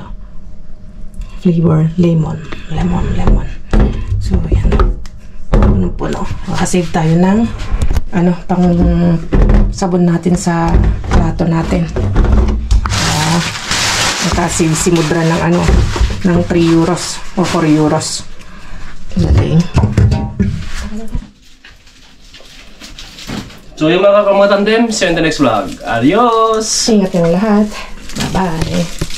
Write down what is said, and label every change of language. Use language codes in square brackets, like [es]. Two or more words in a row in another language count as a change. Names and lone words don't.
[en] Flavor lemon. [tl] So yan. Punong-puno. Makasave tayo ng pang sabon natin sa plato natin. Nakasave si Mudra ng ng 3 euros o 4 euros. Galing. So yung mga kamatandem, [en] see you in the next vlog. Adios! [tl] Ingat yung lahat. Bye-bye.